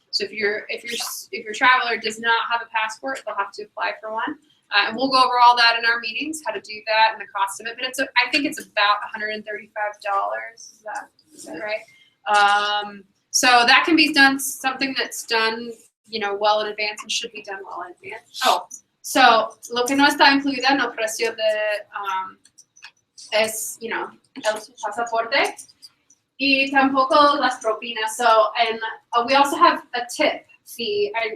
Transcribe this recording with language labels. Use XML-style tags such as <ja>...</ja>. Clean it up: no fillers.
<en>So if your traveler does not have a passport, they'll have to apply for one. And we'll go over all that in our meetings, how to do that and the cost of it. But I think it's about $135. Is that right? So that can be something that's done well in advance and should be done well in advance.</en> <es>Oh, so lo que no está incluido en el precio de es, el pasaporte y tampoco las propinas.</es> <en>So, and we also have a tip fee.</en>